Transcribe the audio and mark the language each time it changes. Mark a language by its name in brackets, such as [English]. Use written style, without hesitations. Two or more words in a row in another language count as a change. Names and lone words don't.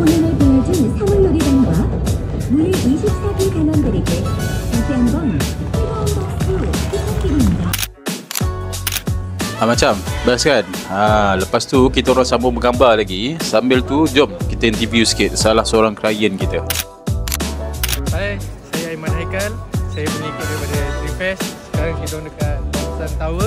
[Korean] 보여준 사물놀이단과 무일 24기 단원들에게 다시 한번 뜨거운 박수 부탁드립니다. [Malay] Macam best kan. Lepas tu kita orang sambung bergambar lagi. Sambil tu jom kita interview sikit salah seorang klien kita. Hai, saya Aiman Haikal. Saya mengikut daripada Dreamfest. Sekarang kita orang dekat Namsan Tower.